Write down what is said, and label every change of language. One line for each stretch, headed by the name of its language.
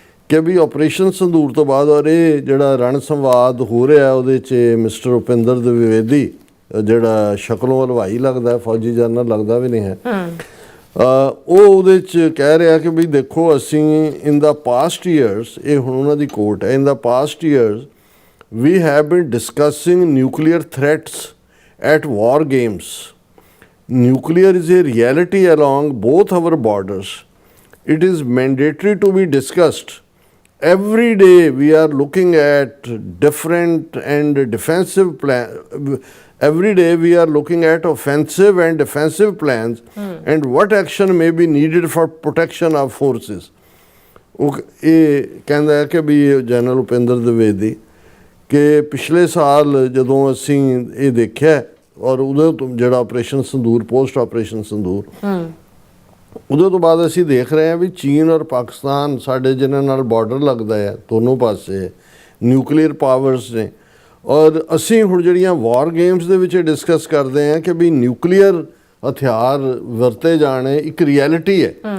Punjabi: ਕਿ ਵੀ ਆਪਰੇਸ਼ਨ ਸੰਦੂਰ ਤੋਂ ਬਾਅਦ ਔਰ ਇਹ ਜਿਹੜਾ ਰਣ ਸੰਵਾਦ ਹੋ ਰਿਹਾ ਉਹਦੇ 'ਚ ਮਿਸਟਰ ਉਪਿੰਦਰ ਦਵਿਵੇਦੀ, ਜਿਹੜਾ ਸ਼ਕਲੋਂ ਹਲਵਾਈ ਲੱਗਦਾ, ਫੌਜੀ ਜਨਰਲ ਲੱਗਦਾ ਵੀ ਨਹੀਂ ਹੈ, ਉਹ ਉਹਦੇ 'ਚ ਕਹਿ ਰਿਹਾ ਕਿ ਵੀ ਦੇਖੋ ਅਸੀਂ
English: In the past years, ਇਹ ਹੁਣ ਉਹਨਾਂ ਦੀ ਕੋਟ ਹੈ, in the past years we have been discussing nuclear threats at war games. Nuclear is a reality along both our borders. It is mandatory to be discussed. Every day we are looking at different and defensive plans. Every day we are looking at offensive and defensive plans and what action may be needed for protection of forces.
Punjabi: ਉਹ ਇਹ ਕਹਿੰਦਾ ਹੈ ਕਿ ਵੀ general Upinder ਦਵਿਵੇਦੀ ਕਿ ਪਿਛਲੇ ਸਾਲ ਜਦੋਂ ਅਸੀਂ ਇਹ ਦੇਖਿਆ ਔਰ ਉਹਦੇ ਤੋਂ ਜਿਹੜਾ ਆਪਰੇਸ਼ਨ ਸੰਦੂਰ, ਪੋਸਟ ਆਪਰੇਸ਼ਨ ਸੰਦੂਰ, ਉਹਦੇ ਤੋਂ ਬਾਅਦ ਅਸੀਂ ਦੇਖ ਰਹੇ ਹਾਂ ਵੀ ਚੀਨ ਔਰ ਪਾਕਿਸਤਾਨ ਸਾਡੇ ਜਿਹਨਾਂ ਨਾਲ ਬਾਰਡਰ ਲੱਗਦਾ ਹੈ, ਦੋਨੋਂ ਪਾਸੇ ਨਿਊਕਲੀਅਰ ਪਾਵਰਸ ਨੇ, ਔਰ ਅਸੀਂ ਹੁਣ ਜਿਹੜੀਆਂ ਵਾਰ ਗੇਮਸ ਦੇ ਵਿੱਚ ਡਿਸਕਸ ਕਰਦੇ ਹਾਂ ਕਿ ਵੀ ਨਿਊਕਲੀਅਰ ਹਥਿਆਰ ਵਰਤੇ ਜਾਣੇ ਇੱਕ ਰਿਐਲਿਟੀ ਹੈ।